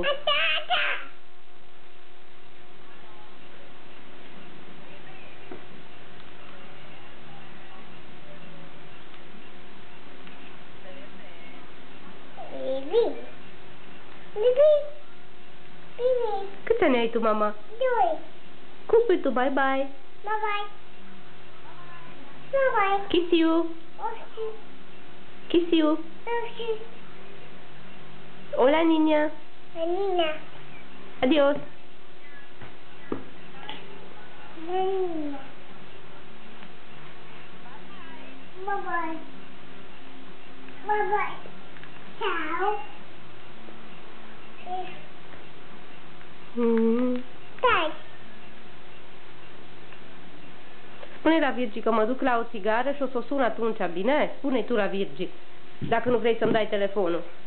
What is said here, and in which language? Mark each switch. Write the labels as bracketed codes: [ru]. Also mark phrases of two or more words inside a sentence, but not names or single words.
[ro] Tata. Bibi. Bibi. Bibi. Câți ani ai tu, mama? 2. Cum spui tu bye-bye? Bye-bye. Bye-bye. [en] Kiss you. [ro] Oști. [en] Kiss you. [ro] Oști. [es] Hola, niña. [ro] Anina. Adios. Anina. Bye-bye. Bye-bye. Ciao. Stai. Spune la Virgi că mă duc la o țigară și o să o sun atunci, bine? Spune-i tu la Virgi, dacă nu vrei să-mi dai telefonul.